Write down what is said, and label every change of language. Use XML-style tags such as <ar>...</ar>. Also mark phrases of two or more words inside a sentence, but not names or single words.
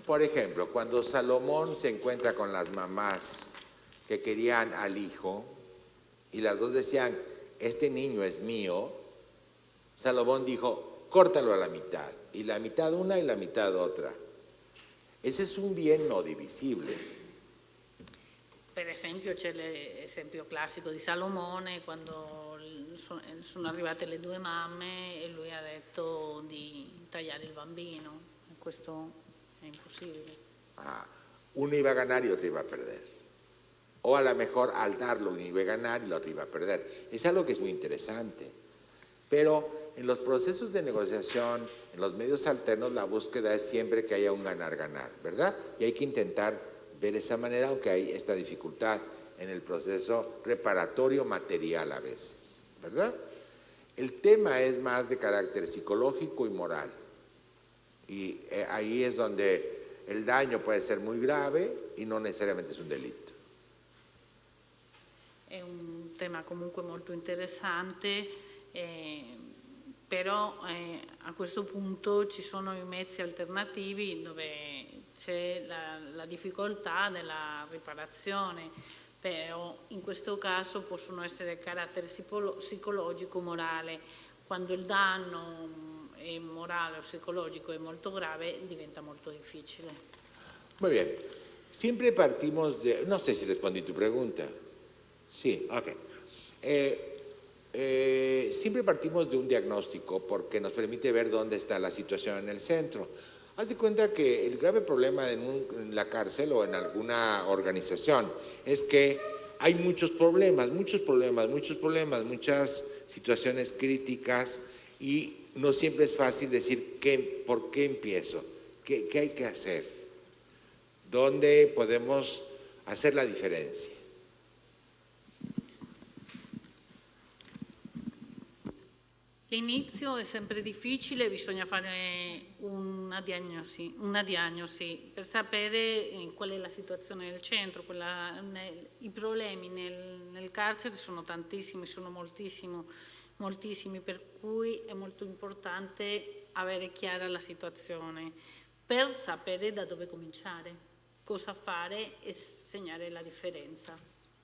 <es>Por ejemplo, cuando Salomón se encuentra con las mamás que querían al hijo y las dos decían, este niño es mío, Salomón dijo, córtalo a la mitad, y la mitad una y la mitad otra. Ese es un bien no divisible.</es> <it>Per esempio c'è l'esempio classico di Salomone, quando sono arrivate le due mamme e lui ha detto di tagliare il bambino. Questo è imposible.</it> <es>Uno iba a ganar y otro iba a perder. O a lo mejor al darlo uno iba a ganar y el otro iba a perder. Es algo que es muy interesante. Pero en los procesos de negociación, en los medios alternos, la búsqueda es siempre que haya un ganar-ganar, ¿verdad? Y hay que intentar ver esa manera, aunque hay esta dificultad en el proceso reparatorio material a veces, ¿verdad? El tema es más de carácter psicológico y moral. Y ahí es donde el daño puede ser muy grave y no necesariamente es un delitto.</es> <it>È un tema comunque molto interessante, però a questo punto ci sono i mezzi alternativi dove c'è la difficoltà della riparazione, però in questo caso possono essere carattere psicologico, morale. Quando il danno è morale o psicologico è molto grave, diventa molto difficile.</it> <es>Muy bien. Siempre partimos de... No sé si respondí tu pregunta. Sí, ok. Siempre partimos de un diagnóstico porque nos permite ver dónde está la situación en el centro. Haz de cuenta que el grave problema en la cárcel o en alguna organización es que hay muchos problemas, muchas situaciones críticas y no siempre es fácil decir por qué empiezo, qué hay que hacer, dónde podemos hacer la diferencia.</es> <it>L'inizio è sempre difficile, bisogna fare una diagnosi per sapere qual è la situazione del centro. I problemi nel carcere sono tantissimi, sono moltissimi, per cui è molto importante avere chiara la situazione per sapere da dove cominciare, cosa fare e segnare la differenza.</it>